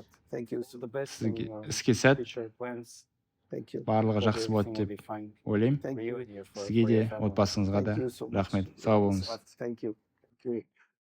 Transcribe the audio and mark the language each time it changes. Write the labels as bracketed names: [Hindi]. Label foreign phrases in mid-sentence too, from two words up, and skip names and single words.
[English] Thank you. So the best [Kazakh] Сізге [English] in your [Kazakh] іске сәт, [English] future plans. Thank you. [Kazakh] барлығы [English] Hope [Kazakh] жақсы болады [English] everything will [Kazakh] деп [English] be fine [Kazakh] ойлаймын. [English] Thank for you. you and your [Kazakh] Сізге [English] for [Kazakh] де, [English] your family. [Kazakh] отбасыңызға да [English] Thank you so much. [Kazakh] рахмет. Сау болыңыз. [English] Thank you.